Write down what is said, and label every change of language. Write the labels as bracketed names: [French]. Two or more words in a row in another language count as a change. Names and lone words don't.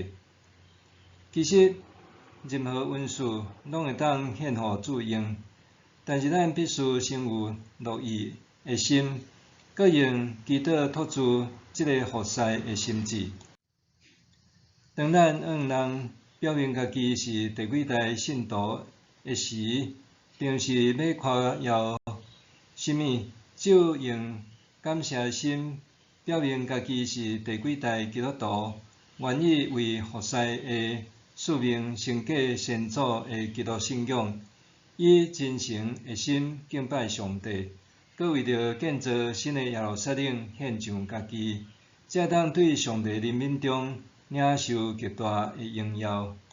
[Min Nan Chinese] 其实，任何恩赐拢会当献互主用，但是咱必须先有乐意的心，搁用祈祷托住这个服侍的心志。当咱向人表明家己是第几代信徒的时，并是要夸耀什么，就用感谢心表明家己是第几代基督徒，愿意为服侍的使命承继先祖的基督信仰，以真诚的心敬拜上帝，搁为着建造新的耶路撒冷献上家己，才当对上帝人民中领受极大的荣耀。